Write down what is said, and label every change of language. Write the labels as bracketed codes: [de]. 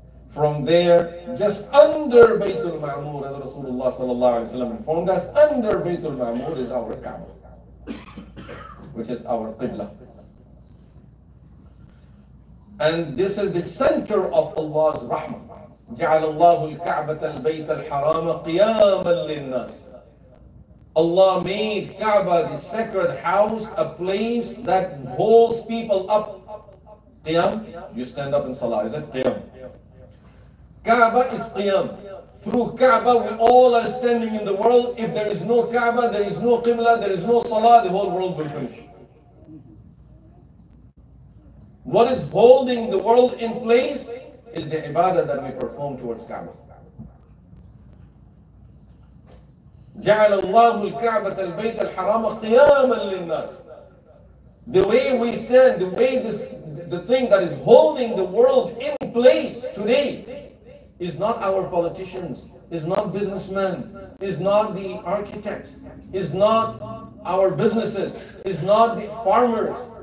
[en] From there, just under Baytul Ma'mur, as Rasulullah sallallahu alayhi wa sallam informed us, under Baytul Ma'mur is our Kaaba, which is our Qibla. And this is the center of Allah's rahmah. [ar] جعل الله الكعبة البيت الحرام قياما للناس. [en] Allah made Kaaba, the sacred house, a place that holds people up. Qiyam, you stand up in salah, is it? Qiyam. Kaaba is qiyam. Through Kaaba, we all are standing in the world. If there is no Kaaba, there is no Qibla, there is no salah, the whole world will finish. What is holding the world in place is the ibadah that we perform towards Kaaba. [ar] جعل الله الكعبة البيت الحرام قياما للناس. [en] The way we stand, the thing that is holding the world in place today is not our politicians, is not businessmen, is not the architects, is not our businesses, is not the farmers.